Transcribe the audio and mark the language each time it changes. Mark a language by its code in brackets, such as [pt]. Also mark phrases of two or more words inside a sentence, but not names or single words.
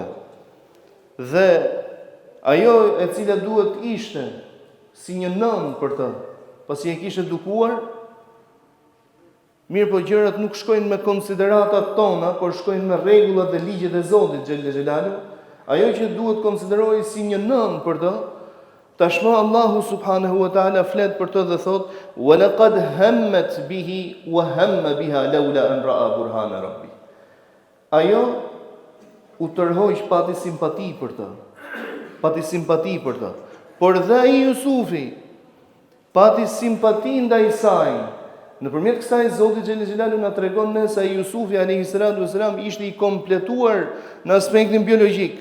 [sq] Dhe ajo e cila duhet ishte si një nën për të, pasi e kishte edukuar, mirë po gjërat nuk shkojnë me konsideratat tona, por shkojnë me rregullat dhe ligjet e Zotit [ar] جل جلاله. [sq] Ajo që duhet konsiderohej si një nën për të, tashmë Allahu [ar] سبحانه وتعالى [sq] flet për të dhe thot: [ar] "ولقد همت به وهم بها لولا أن رأى برهان ربه." [sq] Ajo u tërhoq pati simpati për të. Pati simpati për të. Por dhe ai Jusufi pati simpati ndaj saj. Nëpërmjet kësaj Zoti [ar] جل جلاله [sq] na tregon ne se Jusufi [ar] عليه الصلاة والسلام [sq] ishte i kompletuar në aspektin biologjik.